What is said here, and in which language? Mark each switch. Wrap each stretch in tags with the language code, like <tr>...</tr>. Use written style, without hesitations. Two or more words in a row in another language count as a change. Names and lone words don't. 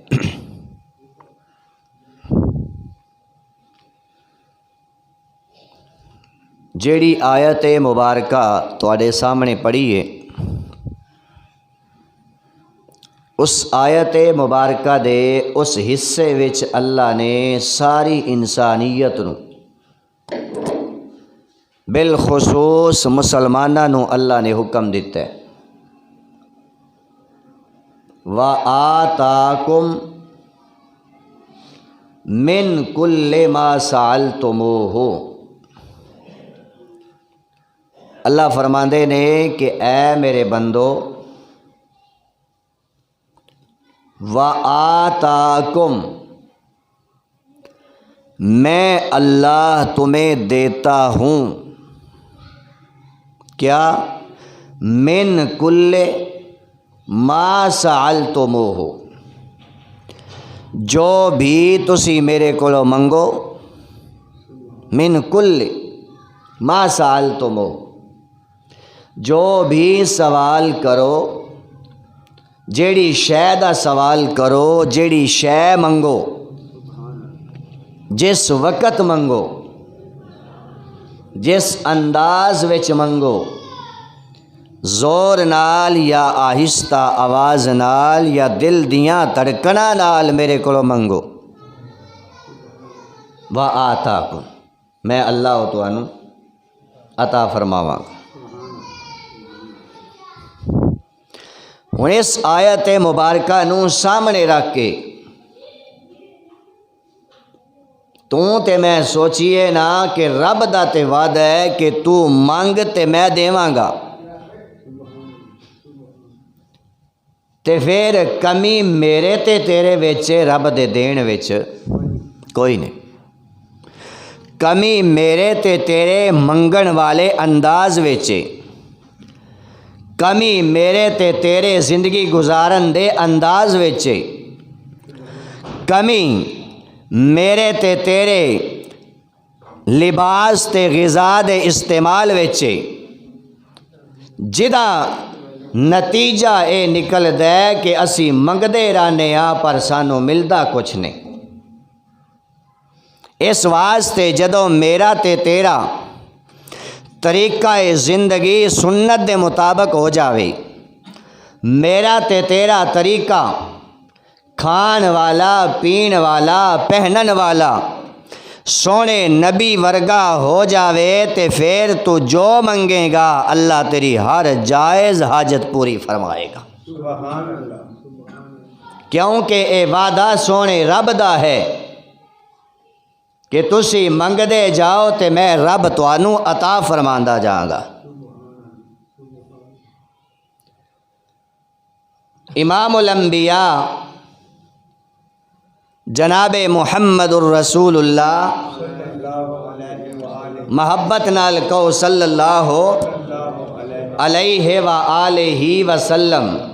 <pa>جیڑی آیت مبارکہ تواڈے سامنے پڑھی ہے، اس آیت مبارکہ دے اس حصے وچ اللہ نے ساری انسانیت نو بالخصوص مسلماناں نو اللہ نے حکم دیتا ہے</pa> <ar>وَآتَاكُم مِّن كُلِّ مَا سَأَلْتُمُوهُ۔</ar> <pa>اللہ فرماندے نے کہ اے میرے بندو وَآتَاكُم،</pa> <ur>میں اللہ تمہیں دیتا ہوں کیا؟</ur> <ar>من کل ما سألتموہ،</ar> <pa>جو بھی تسی میرے کولو منگو،</pa> <ar>من کل ما سألتموہ،</ar> <pa>جو بھی سوال کرو، جیڑی شے دا سوال کرو، جیڑی شے منگو، جس وقت منگو، جس انداز وچ منگو، زور نال یا آہستہ آواز نال یا دل دیاں تڑکنا نال میرے کولو منگو، وَآتَاكُم، میں اللہ تانوں عطا فرماواں گا۔ ہن اس آیت مبارکہ نو سامنے رکھ کے تے میں سوچیے نا کہ رب دا تے وعدہ ہے کہ تو منگ تے میں دیواں گا، تے پھر کمی میرے تے تیرے وچ رب دے دین وچ کوئی نہیں۔ کمی میرے تے تیرے منگن والے انداز وچ، کمی میرے تے تیرے زندگی گزارن دے انداز وچ، کمی میرے تے تیرے لباس تے غذا دے استعمال وچ جدا نتیجہ اے نکل دے کہ اسی منگدے رہنے ہاں پر سانو ملدا کچھ نہیں۔ اس واسطے جدوں میرا تے تیرا طریقہ زندگی سنت دے مطابق ہو جاوے، میرا تے تیرا طریقہ کھان والا، پین والا، پہنن والا سونے نبی ورگا ہو جاوے تے پھر تو جو منگے گا اللہ تیری ہر جائز حاجت پوری فرمائے گا۔</pa> <ar>سبحان اللہ۔</ar> <pa>کیونکہ اے وعدہ سونے رب دا ہے کہ تسی منگدے جاؤ تے میں رب توانوں عطا فرماندا جاؤں گا۔ امام الانبیاء جناب محمد الرسول اللہ محبت نال کو</pa> <ar>صلی اللہ علیہ وآلہ وسلم</ar>